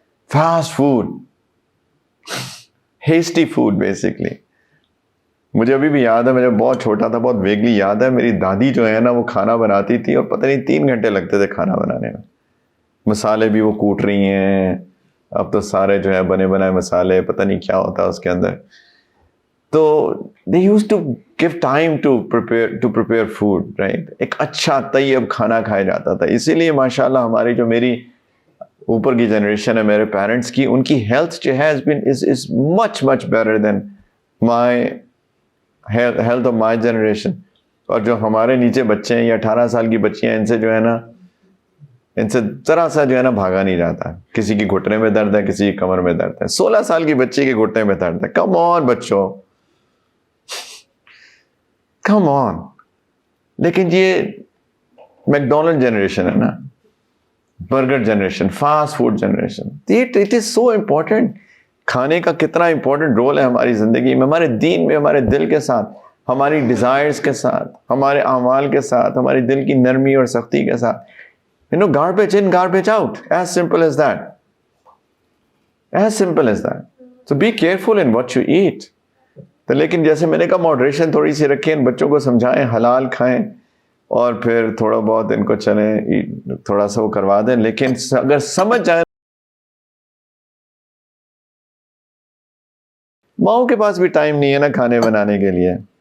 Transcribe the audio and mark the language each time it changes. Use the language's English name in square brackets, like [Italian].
[English] Fast food, hasty food basically. [Urdu] مجھے ابھی بھی یاد ہے, میں جب بہت چھوٹا تھا, بہت ویگلی یاد ہے, میری دادی جو ہے نا وہ کھانا بناتی تھی اور پتہ نہیں 3 گھنٹے لگتے تھے کھانا بنانے میں. مسالے بھی وہ کوٹ رہی ہیں, اب تو سارے جو ہے بنے بنائے مسالے, پتہ نہیں کیا ہوتا ہے اس کے اندر. تو [English] they used to give time to prepare food, right. [Urdu] ایک اچھا طیب کھانا کھایا جاتا تھا. اسی لیے ماشاءاللہ ہماری جو میری اوپر کی جنریشن ہے, میرے پیرنٹس کی, ان کی ہیلتھ جو ہے [English] is much better than my health of my generation. [Urdu] اور جو ہمارے نیچے بچے ہیں یا 18 سال کی بچیاں, ان سے جو ہے نا, ان سے ذرا سا جو ہے نا بھاگا نہیں جاتا. کسی کی گھٹنے میں درد ہے, کسی کی کمر میں درد ہے. 16 سال کی بچی کے گھٹنے میں درد ہے. [English] Come on بچوں, come on. [Urdu] لیکن یہ میک ڈونلڈ جنریشن ہے نا, burger generation, fast food generation. [English] It is so important. [Urdu] کھانے کا کتنا امپورٹنٹ رول ہے ہماری زندگی میں, ہمارے دین میں, ہمارے دل کے ساتھ, ہماری ڈیزائرز کے ساتھ, ہمارے اعمال کے ساتھ, ہماری دل کی نرمی اور سختی کے ساتھ. [English] garbage in, garbage out. As simple as that. As simple as that. So be careful in what you eat. [Urdu] تو لیکن جیسے میں نے کہا ماڈریشن تھوڑی سی رکھیں, ان بچوں کو سمجھائیں, حلال کھائیں, اور پھر تھوڑا بہت ان کو چلیں تھوڑا سا وہ کروا دیں. لیکن اگر سمجھ جائیں, ماؤں کے پاس بھی ٹائم نہیں ہے نا کھانے بنانے کے لیے.